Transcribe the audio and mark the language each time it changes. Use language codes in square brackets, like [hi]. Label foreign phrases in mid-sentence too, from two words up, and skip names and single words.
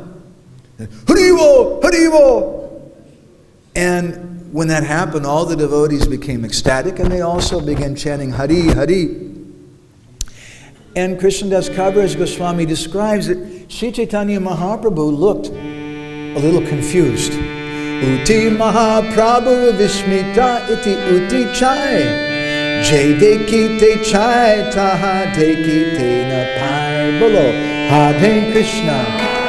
[bn] Haribo! Haribo! [en] And when that happened, all the devotees became ecstatic, and they also began chanting Hari, Hari. And Krishnadas Kaviraj Goswami describes that Sri Chaitanya Mahaprabhu looked a little confused. [bn] উঠি মহাপ্রভু বিস্মিত ইতি উতি চায়. যাহা দেখিতে চায় তাহা দেখিতে না পায়. বলো হরে কৃষ্ণ.